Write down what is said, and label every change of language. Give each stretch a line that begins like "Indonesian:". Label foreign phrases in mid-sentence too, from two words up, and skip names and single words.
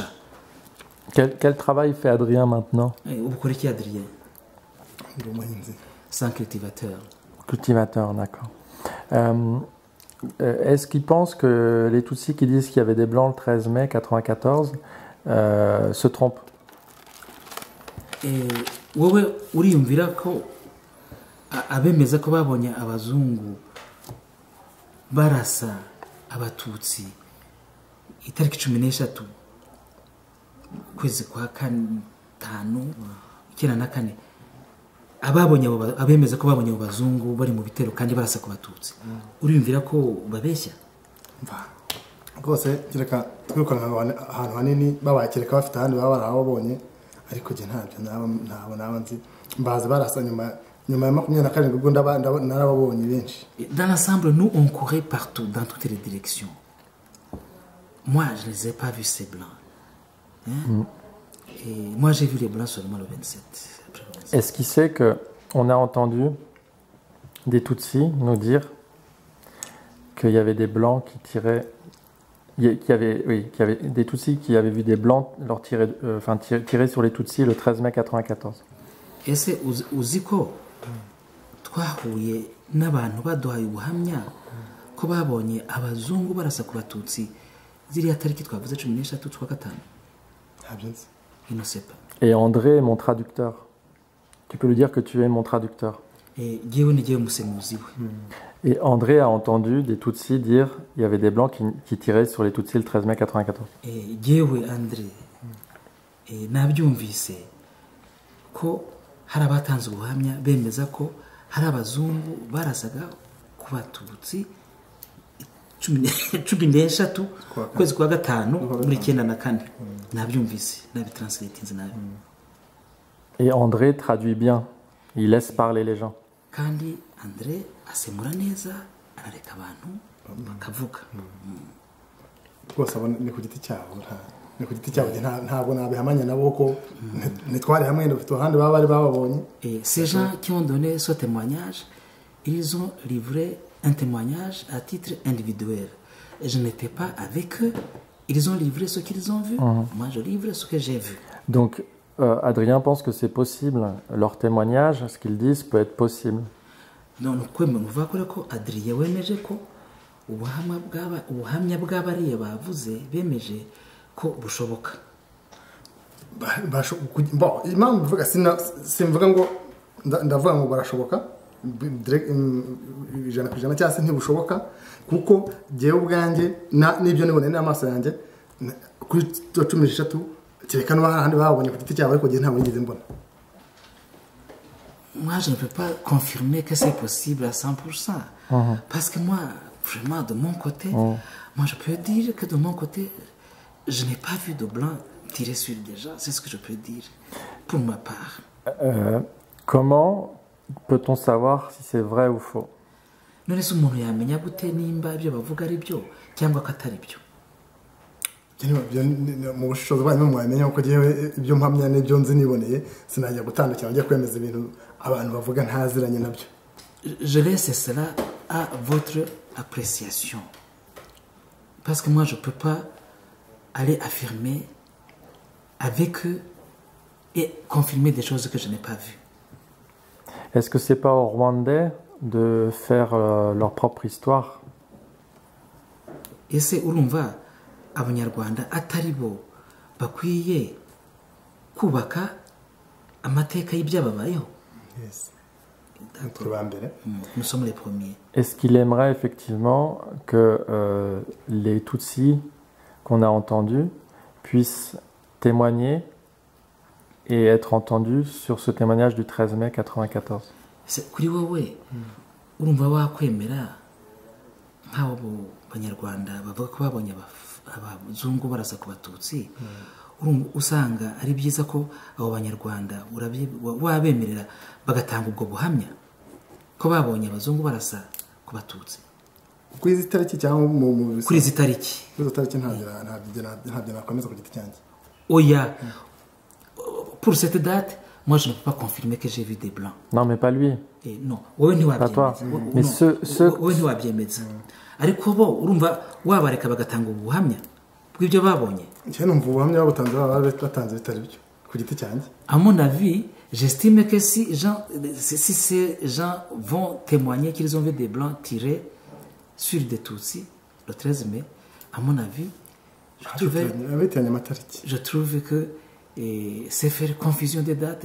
French: Quel travail fait Adrien maintenant? Adrien, c'est un cultivateur. Cultivateur, d'accord. Est-ce qu'il pense que les Tutsis qui disent qu'il y avait des Blancs le 13 mai 1994 se trompent?
Kinyarwanda: wowe uriyumvira ko abemeza ko babonye abazungu barasa abatutsi itariki 13 kwezi kwa 5/94 abemeza ko babonye abazungu bari mu bitero kandi barasa ku batutsi uriyumvira ko babeshya rwose kireka twirukana ahantu hanini babakireka bafite ahandi baba barabonye ariko je ntabwo nzi mbaza barasa nyuma ya 27 ubwo narababonye benshi.
French: Dans l'ensemble, nous on courait partout dans toutes les directions. Moi je ne les ai pas vus ces blancs, hein? Et moi j'ai vu les blancs seulement le 27. Est-ce qu'il sait que on a entendu des Tutsis nous dire qu'il y avait des blancs qui tiraient, qu'il y avait des Tutsis qui avaient vu des blancs leur tirer sur les Tutsis le 13 mai 1994.
Kinyarwanda: Ese uziko twahuye n'abantu baduhaye ubuhamya ko babonye abazungu barasa ku batutsi ziriya tariki twavuze 13 z'ukwa gatanu?
French: Il ne sait pas. Et André est mon traducteur. Tu peux lui dire que tu es mon traducteur. Et André a entendu des Tutsis dire qu'il y avait des Blancs qui tiraient sur les Tutsis le 13 mai 1994.
Kinyarwanda: Et André nabyumvise ko hari abatanze ubuhamya bemeza ko hari abazungu barasaga ku batutsi 13 kwezi kwa gatanu muri 1994. Nabyumvise nabitranslatinze nabi.
French: Et André traduit bien, il laisse parler les gens.
Kinyarwanda: Kandi André asemura neza arareka abantu bakavuga. Rwose abona ni ku giti cyabo ntabwo nabihamanya nabo ko nitwari hamwe n'ufite ahandi baba bari bababonye.
French: Et ces gens qui ont donné ce témoignage, ils ont livré un témoignage à titre individuel. Et je n'étais pas avec eux. Ils ont livré ce qu'ils ont vu. Moi, je livre ce que j'ai vu. Donc, Adrien pense que c'est possible. Leur témoignage, ce qu'ils disent, peut être possible.
Kinyarwanda: Donc, Adrien wemeje ko ubuhamya bw'abariya bavuze bemeje ko bushoboka. Bon, impamvu mvuga simvuga ngo ndavuga ngo barashoboka ijana ku ijana cyangwa se ntibushoboka kuko jewe ubwanjye n'ibyo nibone n'amaso yanjye kuri 13 kereka n'abandi babonye ku giti cyabo ariko je ntabwo ngize mbona.
French: Moi je ne peux pas confirmer que c'est possible à 100%. Parce que moi vraiment de mon côté, moi je peux dire que de mon côté je n'ai pas vu de blanc tirer sur des gens, c'est ce que je peux dire pour ma part. Comment peut-on savoir si c'est vrai ou faux?
Kinyarwanda: None se umuntu yamenya gute nimba ibyo bavuga ari byo cyangwa ko atari byo? Mu bushobozi bwanyu mwamenya ko jewe ibyo mpamya n'ibyo nzi niboneye sinajya gutandukira njye kwemeza ibintu abantu bavuga ntaziranye nabyo.
French: Je laisse cela à votre appréciation. Parce que moi je peux pas aller affirmer avec eux et confirmer des choses que je n'ai pas vues. Est-ce que c'est pas au Rwandais de faire leur propre histoire?
Kinyarwanda: Ese urumva abanyarwanda atari bo bakwiye kubaka amateka y'ibyababayeho? Yes. turi ba mbere
French: Nous sommes les premiers. Est-ce qu'il aimerait effectivement que les Tutsis qu'on a entendus puissent témoigner et être entendus sur ce témoignage du 13 mai 94?
Kinyarwanda: Kuri wowe urumva wakwemera nk'abo banyarwanda bavuga ko babonye abazungu barasa ku batutsi, usanga ari byiza ko abo banyarwanda wabemerera bagatanga ubwo buhamya ko babonye abazungu barasa ku batutsi kuri izi tariki cyangwa kuri izi tariki. Kuri izi tariki ntabyo nakomeza ku giti cyanjye. Oya,
French: pour cette date, moi je ne peux pas confirmer que j'ai vu des blancs. Non, mais pas lui. Non,
Kinyarwanda: wowe ntiwabyemeza.
French: Mais
Kinyarwanda: wowe ntiwabyemeza. Ariko bo urumva wabareka bagatanga ubuhamya bw'ibyo babonye. Njye numva ubuhamya babutanze batanze bitari byo ku giti cyanjye.
French: À mon avis, j'estime que si ces gens vont témoigner qu'ils ont vu des blancs tirer sur des Tutsis le 13 mai, à mon avis, je trouve que c'est faire confusion des dates.